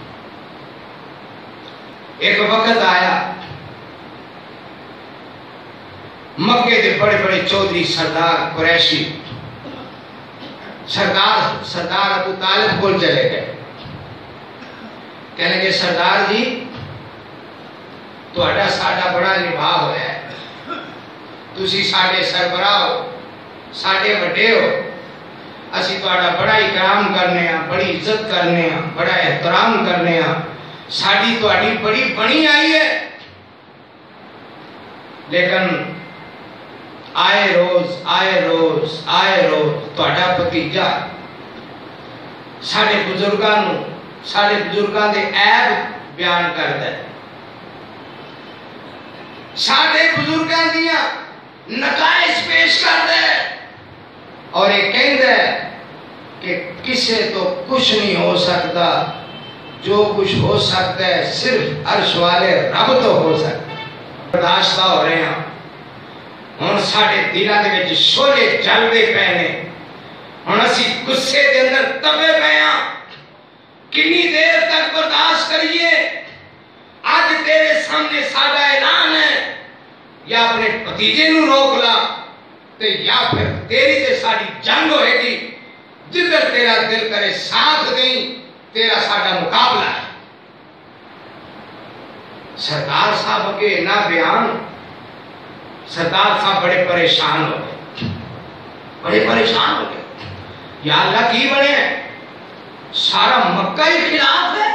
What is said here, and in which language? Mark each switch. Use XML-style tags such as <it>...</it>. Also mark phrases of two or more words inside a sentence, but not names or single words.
<pa>ایک وقت آیا مکے دے بڑے بڑے چودھری سردار قریشی سردار ابو طالب کو چلے گئے. کہنے لگے سردار جی تہاڈا ساڈا بڑا نبھا ہوا ہے, تسی ساڈے سربراہ ہو, ساڈے وڈے ہو, اسی تہاڈا بڑا اکرام کرنے ہاں, بڑی عزت کرنے ہاں, بڑا احترام کرنے ہاں, ساڈی تہاڈی بڑی بنی آئی ہے. لیکن آئے روز تہاڈا بھتیجا ساڈے بزرگاں دے عیب بیان کردا ہے, ساڈے بزرگاں دیاں نقائص پیش کردا ہے, اور یہ کہندا ہے کہ کسے تو کچھ نہیں ہو سکتا, جو کچھ ہو سکتا ہے صرف عرش والے رب تو ہو سکتا ہے. برداشتہ ہو رہے ہیں ہن, ساڈے دلاں دے وچ شولے جلدے پے نے, ہن اسی غصے دے اندر تبے پے ہاں. کنی دیر تک برداشت کریے؟ اج تیرے سامنے ساڈا اعلان ہے, یا اپنے بھتیجے نو روک لا تے یا پھر تیری تے ساڈی جنگ ہوئے گی. جدھر تیرا دل کرے ساتھ دیں, تیرا ساڈا مقابلہ ہے. سردار صاحب کے نہ بیان, سردار صاحب بڑے پریشان ہو گئے,</pa> <ar>یا اللہ</ar> <pa>کی بنے, سارا مکہ ہی خلاف ہے.</pa>